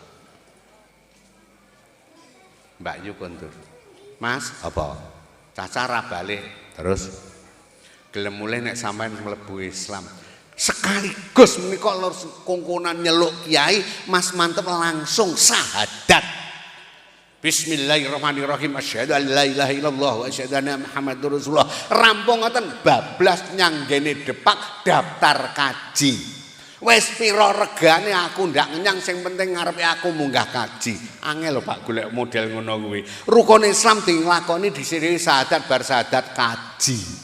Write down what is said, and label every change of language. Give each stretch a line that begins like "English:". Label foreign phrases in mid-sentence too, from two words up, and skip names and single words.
Javanese: Mbak Yu kondur. Mas, apa? Cacara balik terus gelem mulai nek sampean mlebu Islam. Sekaligus menika kongkonan nyeluk kiai, Mas Mantep langsung sahadat.
Arabic: بسم الله الرحمن الرحيم. أشهد أن لا إله إلا الله وأشهد أن محمدا رسول الله.
Javanese: Rampung ngoten bablas nyanggene depak daftar kaji. Wis pira regane aku ndak ngenyang sing penting ngarepe aku munggah kaji. Angel lho Pak golek model ngono kuwi. Rukun Islam dilakoni disiri syahadat bar syahadat kaji.